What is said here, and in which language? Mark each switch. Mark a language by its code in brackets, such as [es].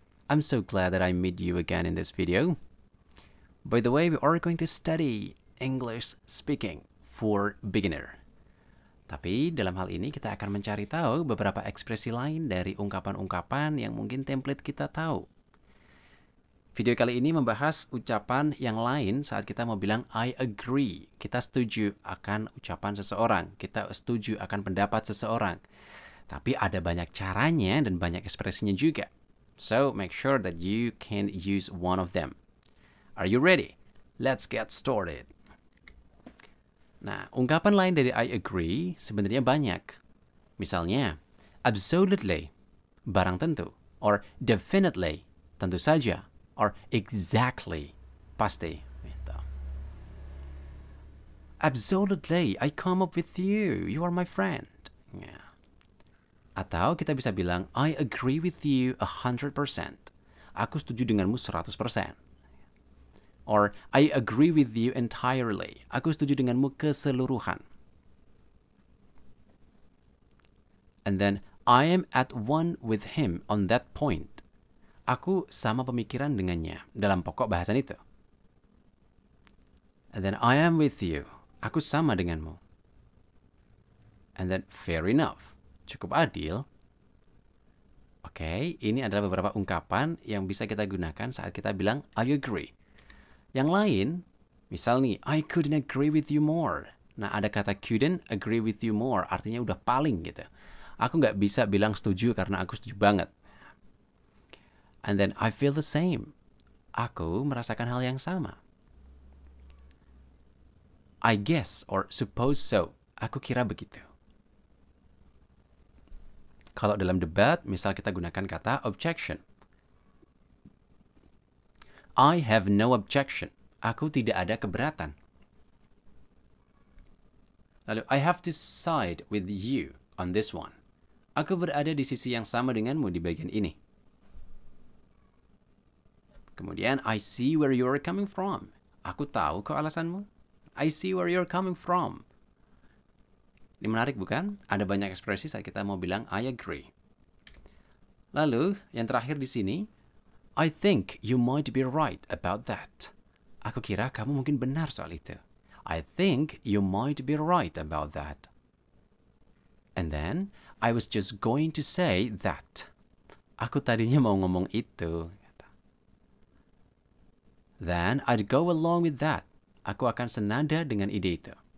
[en] I'm so glad that I meet you again in this video. By the way, we are going to study English speaking for beginner. [id] Tapi dalam hal ini kita akan mencari tahu beberapa ekspresi lain dari ungkapan-ungkapan yang mungkin template kita tahu. Video kali ini membahas ucapan yang lain saat kita mau bilang [en] I agree. [id] Kita setuju akan ucapan seseorang. Kita setuju akan pendapat seseorang. Tapi ada banyak caranya dan banyak ekspresinya juga. [en] So, make sure that you can use one of them. Are you ready? Let's get started. [id] Nah, ungkapan lain dari [en] I agree [id] sebenarnya banyak. Misalnya, absolutely, barang tentu. [en] Or definitely, [id] tentu saja. [en] Or exactly, [id] pasti. Gitu. [en] Absolutely, I come up with you. You are my friend. Yeah. [id] Atau kita bisa bilang, [en] I agree with you 100%. [id] Aku setuju denganmu 100%. [en] Or, I agree with you entirely. [id] Aku setuju denganmu keseluruhan. [en] And then, I am at one with him on that point. [id] Aku sama pemikiran dengannya dalam pokok bahasan itu. [en] And then I am with you. [id] Aku sama denganmu. [en] And then fair enough. [id] Cukup adil. Oke, ini adalah beberapa ungkapan yang bisa kita gunakan saat kita bilang [en] I agree. [id] Yang lain, misal nih, [en] I couldn't agree with you more. [id] Nah, ada kata [en] couldn't agree with you more, [id] artinya udah paling gitu. Aku nggak bisa bilang setuju karena aku setuju banget. [en] And then I feel the same. [id] Aku merasakan hal yang sama. [en] I guess or suppose so. [id] Aku kira begitu. Kalau dalam debat, misal kita gunakan kata objection. [en] I have no objection. [id] Aku tidak ada keberatan. [en] Lalu, I have to side with you on this one. [id] Aku berada di sisi yang sama denganmu di bagian ini. [en] Kemudian, I see where you're coming from. [id] Aku tahu kok alasanmu. [en] I see where you're coming from. [id] Ini menarik bukan? Ada banyak ekspresi saat kita mau bilang I agree. Lalu, yang terakhir di sini, [en] I think you might be right about that. [id] Aku kira kamu mungkin benar soal itu. [en] I think you might be right about that. And then, I was just going to say that. [id] Aku tadinya mau ngomong itu. [en] Then, I'd go along with that. [id] Aku akan senada dengan ide itu.